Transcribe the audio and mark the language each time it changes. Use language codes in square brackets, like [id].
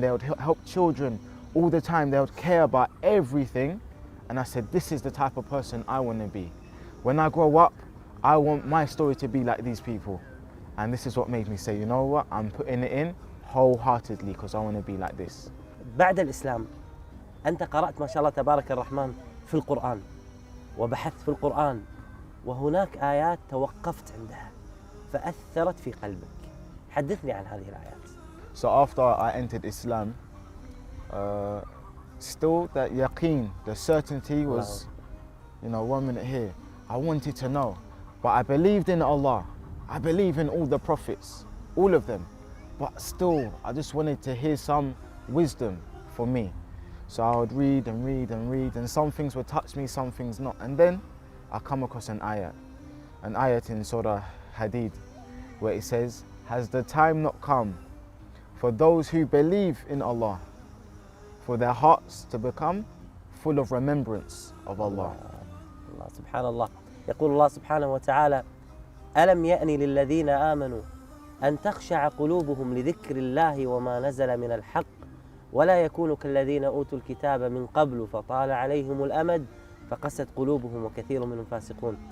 [en] They would help children all the time. They would care about everything. And I said, this is the type of person I want to be. When I grow up, I want my story to be like these people. And this is what made me say, you know what, I'm putting it in wholeheartedly because I want to be like this. [ar] بعد الإسلام أنت قرأت ما شاء الله تبارك الرحمن في القرآن وبحثت في القرآن وهناك آيات توقفت عندها فأثرت في قلبك. حدثني عن هذه الآيات. [en] So after I entered Islam, still that yaqeen, the certainty was, 1 minute here. I wanted to know, but I believed in Allah. I believe in all the prophets, all of them. But still, I just wanted to hear some wisdom for me. So I would read, and some things would touch me, some things not. And then I come across an ayat in Surah Hadid, where it says, has the time not come for those who believe in Allah for their hearts to become full of remembrance of Allah. [ar] الله سبحان الله. يقول الله سبحانه وتعالى: ألم يأن للذين آمنوا أن تخشع قلوبهم لذكر الله وما نزل من الحق ولا يكونوا كالذين أوتوا الكتاب من قبل فطال عليهم الأمد فقست قلوبهم وكثير منهم فاسقون.